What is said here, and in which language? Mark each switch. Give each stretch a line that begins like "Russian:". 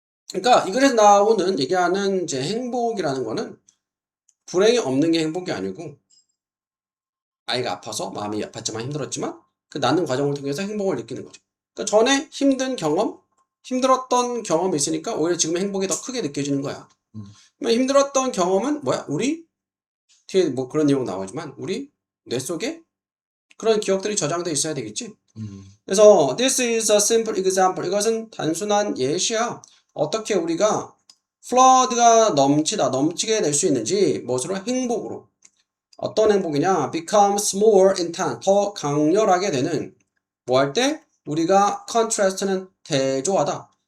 Korean: 그러니까 이 글에서 나오는 얘기하는 이제 행복이라는 거는 불행이 없는 게 행복이 아니고 아이가 아파서 마음이 아팠지만 힘들었지만 그 낳는 과정을 통해서 행복을 느끼는 거죠. 그러니까 전에 힘든 경험, 힘들었던 경험이 있으니까 오히려 지금 행복이 더 크게 느껴지는 거야. 힘들었던 경험은 뭐야? 우리 뒤에 뭐 그런 내용 나오지만 우리 뇌 속에 그런 기억들이 저장돼 있어야 되겠지.
English: 그래서 this is a simple example.
Korean: 이것은 단순한 예시야. 어떻게 우리가 flood가 넘치게 될 수 있는지 무엇으로? 행복으로. 어떤 행복이냐?
English: becomes more intense.
Korean: 더 강렬하게 되는 뭐 할 때? 우리가 contrast는 대조하다.